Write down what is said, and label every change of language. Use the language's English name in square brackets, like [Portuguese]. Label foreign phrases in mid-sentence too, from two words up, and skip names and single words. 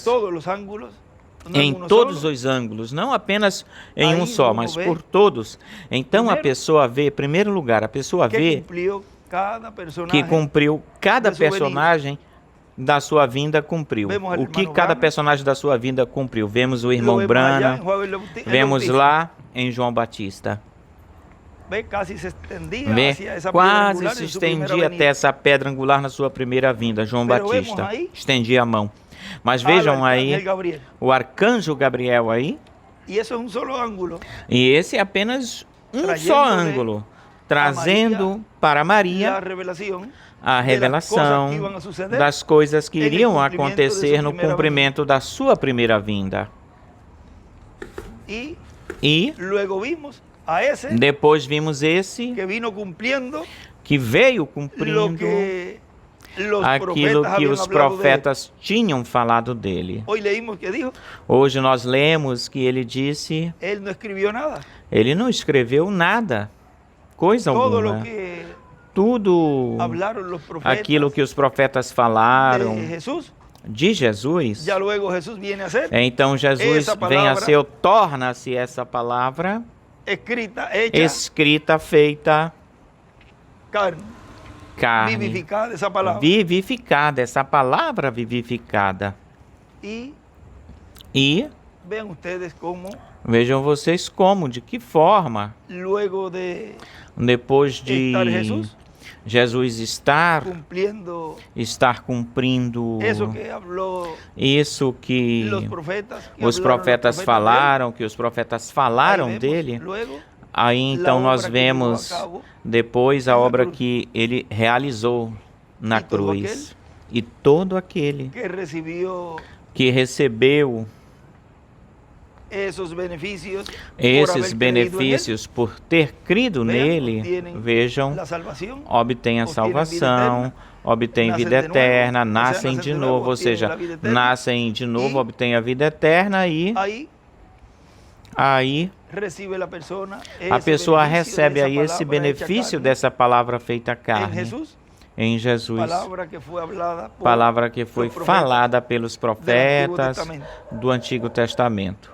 [Spanish] en todos los ángulos, no en [Portuguese] em [Spanish] uno todos solo, [Portuguese] os ângulos, não apenas em Aí um só, [Spanish] uno [Portuguese] mas vê, por todos, então a primeiro, pessoa vê, em primeiro lugar, a pessoa que vê [Spanish] cumplió cada personaje, [Portuguese] que cumpriu cada [Spanish] de sua venida. [Portuguese] personagem da sua vinda cumpriu. [Spanish] Vemos al [Portuguese] O que [Spanish] hermano [Portuguese] cada [Spanish] Branham, [Portuguese] personagem da sua vinda cumpriu. Vemos o [Spanish] lo [Portuguese] irmão [Spanish] vemos allá [Portuguese] Branham, [Spanish] en Juan el Bautista, [Portuguese] vemos lá em João Batista. [Spanish] ve, casi se extendía [Portuguese] Vê, [Spanish] hacia esa piedra [Portuguese] quase [Spanish] angular [Portuguese] se [Spanish] en su primera [Portuguese] estendia até [Spanish] venida. [Portuguese] essa pedra angular na sua primeira vinda, João [Spanish] Pero [Portuguese] Batista. vemos aí, Estendia a mão. Mas [Spanish] Al [Portuguese] vejam [Spanish] arcángel [Portuguese] aí [Spanish] Gabriel. [Portuguese] o arcanjo Gabriel aí, [Spanish] Y eso es un solo ángulo, [Portuguese] e esse é apenas um [Spanish] Trayéndole [Portuguese] só ângulo, trazendo para [Spanish] la [Portuguese] Maria [Spanish] revelación [Portuguese] a [Spanish] de las cosas [Portuguese] revelação [Spanish] que iban a suceder [Portuguese] das coisas que [Spanish] en el [Portuguese] iriam [Spanish] cumplimiento de [Portuguese] acontecer [Spanish] su [Portuguese] no [Spanish] primera [Portuguese] cumprimento da sua primeira vinda. [Spanish] Y [Portuguese] E [Spanish] luego vimos a ese [Portuguese] depois vimos esse [Spanish] que vino cumpliendo [Portuguese] que veio [Spanish] lo [Portuguese] cumprindo [Spanish] que los [Portuguese] aquilo [Spanish] profetas [Portuguese] que [Spanish] habían [Portuguese] os [Spanish] hablado de él. [Portuguese] profetas tinham falado dele. [Spanish] Hoy leímos que dijo, [Portuguese] Hoje nós lemos que ele disse, [Spanish] él no escribió nada. [Portuguese] ele não escreveu nada, coisa [Spanish] Todo lo [Portuguese] alguma. [Spanish] que [Portuguese] Tudo [Spanish] hablaron los profetas [Portuguese] aquilo que os profetas [Spanish] de [Portuguese] falaram [Spanish] Jesús, [Portuguese] de Jesus, [Spanish] ya luego Jesús viene a ser [Portuguese] então Jesus essa vem a palavra ser, torna-se essa palavra [Spanish] escrita, hecha, [Portuguese] escrita, feita [Spanish] carne, [Portuguese] carne, [Spanish] vivificada esa palabra. [Portuguese] vivificada, essa palavra vivificada. [Spanish] Y [Portuguese] E [Spanish] vean ustedes cómo [Portuguese] vejam vocês como, de que forma, [Spanish] luego de [Portuguese] depois de [Spanish] estar [Portuguese] Jesus estar cumprindo [Spanish] eso que habló [Portuguese] isso que [Spanish] los profetas, que [Portuguese] os [Spanish] hablaron los [Portuguese] profetas [Spanish] de él, [Portuguese] falaram, que os profetas falaram [Spanish] ahí vemos [Portuguese] dele. [Spanish] luego [Portuguese] Aí então [Spanish] la [Portuguese] nós [Spanish] obra que llevó a [Portuguese] vemos [Spanish] cabo [Portuguese] depois a na obra [Spanish] cruz. [Portuguese] que ele realizou na E todo cruz. E todo aquele [Spanish] que recibió [Portuguese] que recebeu [Spanish] esos beneficios por [Portuguese] Esses [Spanish] haber creído en él. [Portuguese] benefícios por ter crido [Spanish] Vean, [Portuguese] nele, [Spanish] obtienen [Portuguese] vejam, [Spanish] la salvación, [Portuguese] obtêm a [Spanish] obtienen vida [Portuguese] salvação, eterna, obtêm nascem vida de novo, eterna, ou seja, nascem nascem de de novo, novo, ou [Spanish] obtienen [Portuguese] seja, a vida eterna. nascem de novo, E obtêm a vida eterna e [Spanish] ahí [Portuguese] aí [Spanish] recibe la persona [Portuguese] a [Spanish] ese [Portuguese] pessoa [Spanish] beneficio de [Portuguese] recebe [Spanish] esa [Portuguese] aí esse [Spanish] palabra hecha [Portuguese] benefício [Spanish] carne [Portuguese] dessa palavra feita [Spanish] en [Portuguese] carne [Spanish] Jesús, [Portuguese] em Jesus, palavra que foi hablada por palavra que foi [Spanish] los profetas [Portuguese] falada pelos [Spanish] del Antiguo [Portuguese] profetas [Spanish] Testamento. [Portuguese] do Antigo Testamento.